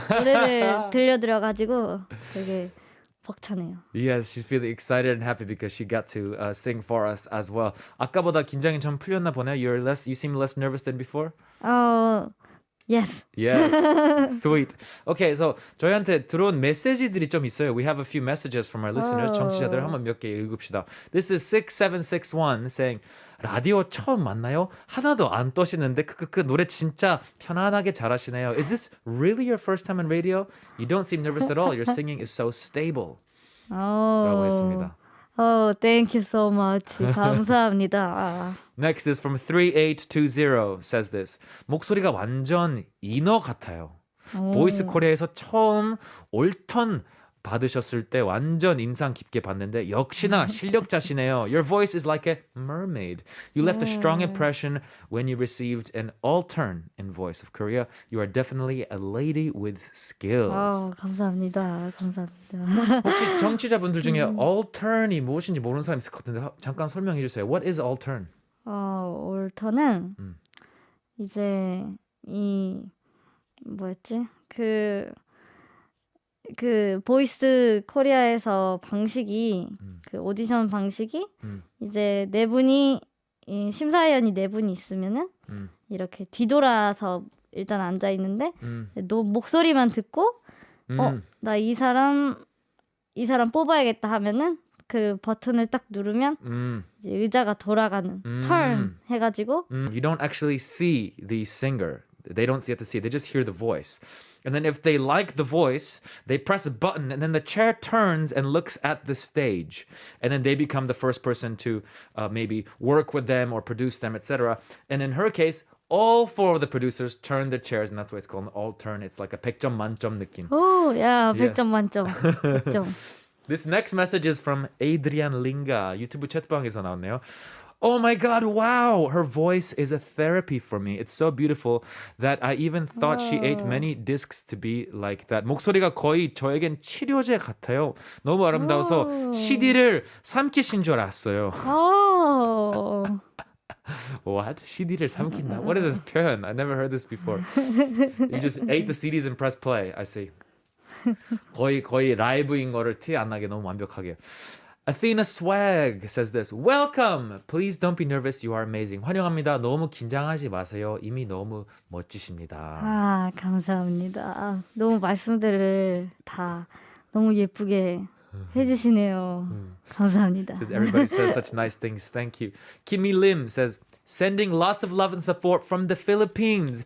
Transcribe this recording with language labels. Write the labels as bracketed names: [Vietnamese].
[Korean] 노래를 들려드려가지고 되게 벅차네요. [English] Yes, she's feeling excited and happy because she got to sing for us as well. [Korean] 아까보다 긴장이 좀 풀렸나 보네요. [English] You seem less nervous than before. Yes. Yes, sweet. Okay, so [Korean] 저희한테 들어온 메시지들이 좀 있어요. [English] We have a few messages from our listeners. [Korean] 청취자들 한번 몇 개 읽읍시다. [English] This is 6761 saying [Korean] 라디오 처음 만나요? 하나도 안 떠시는데 크크크 노래 진짜 편안하게 잘하시네요. [English] Is this really your first time on radio? You don't seem nervous at all. Your singing is so stable. [Korean] 라고 했습니다. [English] Thank you so much. [Korean] 감사합니다. [English] Next is from 3820 says this. [Korean] 목소리가 완전 인어 같아요. 보이스 코리아에서 처음 올턴 받으셨을 때 완전 인상 깊게 봤는데 역시나 실력자시네요. [English] Your voice is like a mermaid. You left a strong impression when you received an altern in Voice of Korea. You are definitely a lady with skills. [Korean] 감사합니다. 감사합니다. 혹시 정치자분들 중에 altern이 무엇인지 모르는 사람 있을 것 같은데 잠깐 설명해 주세요. [English] What is altern? [Korean] 올터는 이제 이 뭐였지? 그 보이스 코리아에서 방식이 그 오디션 방식이 이제 네 분이 심사위원이 네 분이 있으면은 이렇게 뒤돌아서 일단 앉아 있는데 목소리만 듣고 나 이 사람 뽑아야겠다 하면은 그 버튼을 딱 누르면 이제 의자가 돌아가는 turn 해가지고 [English] You don't actually see the singer. They don't get to see. They just hear the voice. And then if they like the voice, they press a button and then the chair turns and looks at the stage. And then they become the first person to maybe work with them or produce them, etc. And in her case, all four of the producers turn their chairs and that's why it's called an all turn. It's like a [Korean] 100점 만점 느낌. 오, 야, 100점 [English] Yes. [Korean] 만점. 100점. [English] This next message is from Adrian Linga. [Korean] 유튜브 채팅방에서 나왔네요. [English] Oh my God, wow. Her voice is a therapy for me. It's so beautiful that I even thought she ate many discs to be like that. [Korean] 목소리가 거의 저에겐 치료제 같아요. 너무 아름다워서 CD를 삼키신 줄 알았어요. 오. [English] What? [Korean] CD를 삼킨다? [English] What is this 표현? I never heard this before. You just ate the CDs and press play. I see. [Korean] 거의 라이브인 거를 티 안 나게 너무 완벽하게. [English] Athena Swag says this. Welcome. Please don't be nervous. You are amazing. [Korean] 환영합니다. 너무 긴장하지 마세요. 이미 너무 멋지십니다. 아, 감사합니다. 너무 말씀들을 다 너무 예쁘게 해주시네요. 감사합니다. [English] Says everybody says such nice things. Thank you. Kimmy Lim says sending lots of love and support from the Philippines.